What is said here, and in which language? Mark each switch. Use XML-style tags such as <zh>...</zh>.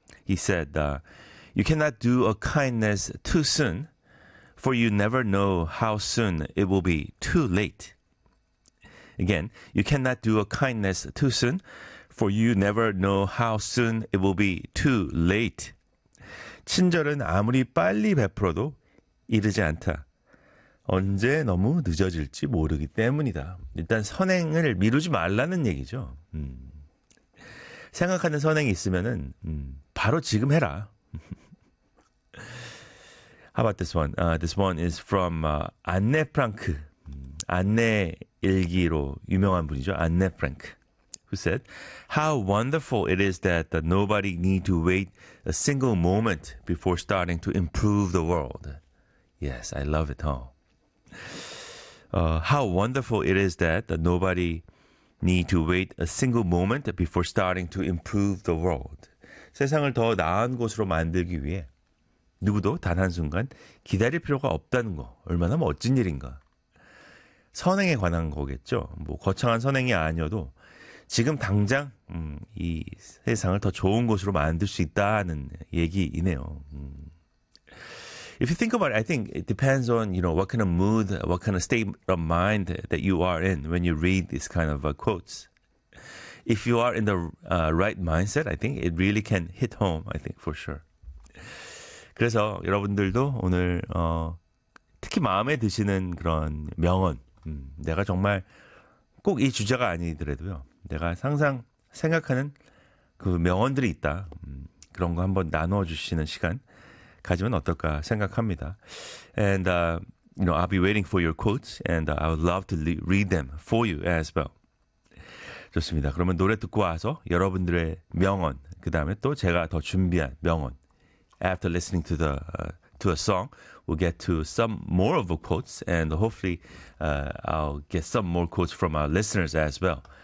<en>He said, you cannot do a kindness too soon, for you never know how soon it will be too late. Again, you cannot do a kindness too soon, for you never know how soon it will be too late.</en> <ko>친절은 아무리 빨리 베풀어도 이르지 않다. 언제 너무 늦어질지 모르기 때문이다. 일단 선행을 미루지 말라는 얘기죠. 생각하는 선행이 있으면은 바로 지금 해라.</ko> <en>How about this one? This one is from Anne Frank.</en> <ko>Anne 일기로 유명한 분이죠. Anne Frank.</ko> <en>Who said, how wonderful it is that nobody need to wait a single moment before starting to improve the world. Yes, I love it, huh? How wonderful it is that nobody need to wait a single moment before starting to improve the world.</en> <ko>세상을 더 나은 곳으로 만들기 위해 누구도 단 한순간 기다릴 필요가 없다는 거. 얼마나 멋진 일인가. 선행에 관한 거겠죠. 뭐 거창한 선행이 아니어도 지금 당장 이 세상을 더 좋은 곳으로 만들 수 있다는 얘기이네요.</ko> <en>If you think about it, I think it depends on, you know, what kind of mood, what kind of state of mind that you are in when you read these kind of quotes. If you are in the right mindset, I think it really can hit home, I think, for sure.</en> <ko>그래서 여러분들도 오늘 특히 마음에 드시는 그런 명언, 내가 정말 꼭 이 주제가 아니더라도요. 내가 항상 생각하는 그 명언들이 있다. 그런 거 한번 나눠주시는 시간 가지면 어떨까 생각합니다.</ko> <en>And, you know, I'll be waiting for your quotes and I would love to read them for you as well.</en> <ko>좋습니다. 그러면 노래 듣고 와서 여러분들의 명언, 그 다음에 또 제가 더 준비한 명언.</ko> <en>After listening to a song, we'll get to some more of the quotes and hopefully I'll get some more quotes from our listeners as well.</en>